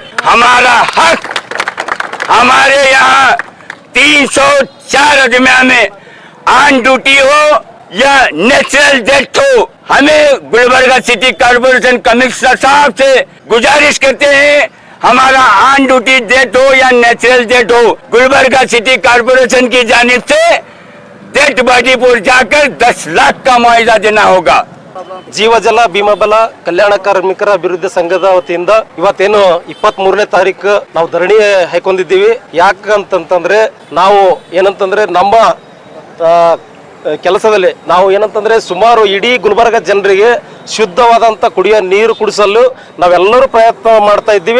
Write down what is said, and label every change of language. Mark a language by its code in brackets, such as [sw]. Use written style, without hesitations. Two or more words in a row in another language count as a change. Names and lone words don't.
[hi] हमारा हक, हमारे यहाँ 304 अदमिया में [en] on duty [hi] हो या [en] natural death [hi] हो, हमें गुलबर्गा सिटी कॉर्पोरेशन कमिश्नर साहब से गुजारिश करते हैं, हमारा [en] on duty death [hi] हो या [en] natural death [hi] हो, गुलबर्गा सिटी कॉर्पोरेशन की जानिब से [en] death body [hi] पर जाकर 10 लाख का मुआवजा देना होगा। [kn] ಜೀವಜಲ ಭೀಮಬಲ ಕಲ್ಯಾಣ ಕಾರ್ಮಿಕರ ಅಭಿವೃದ್ಧಿ ಸಂಘದ ವತಿಯಿಂದ ಇವತ್ತೇನು 23ನೇ ತಾರೀಕು ನಾವು ಧರಣಿ ಹಾಕೊಂಡಿದ್ದೀವಿ. ಯಾಕಂತಂದ್ರೆ ನಾವು ಏನಂತಂದ್ರೆ ನಮ್ಮ ಕೆಲಸದಲ್ಲಿ ನಾವು ಏನಂತಂದ್ರೆ ಸುಮಾರು ಇಡೀ ಗುಲ್ಬರ್ಗ ಜನರಿಗೆ ಶುದ್ಧವಾದಂಥ ಕುಡಿಯೋ ನೀರು ಕುಡಿಸಲು ನಾವೆಲ್ಲರೂ ಪ್ರಯತ್ನ ಮಾಡ್ತಾ ಇದ್ದೀವಿ.